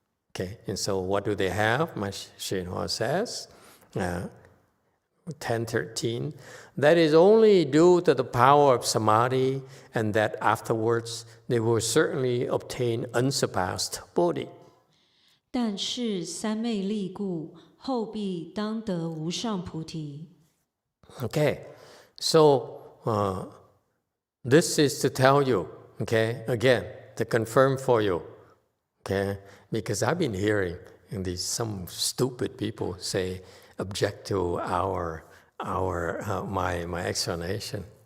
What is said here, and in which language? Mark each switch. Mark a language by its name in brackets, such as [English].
[English] Okay, and so what do they have? Master Yong Hua says, 10:13, that is only due to the power of samadhi, and that afterwards they will certainly obtain unsurpassed bodhi. [Chinese] 但是三昧力故，后必当得无上菩提。 [English] Okay, so this is to tell you, okay, again, to confirm for you, okay, because I've been hearing some stupid people say, object to my explanation.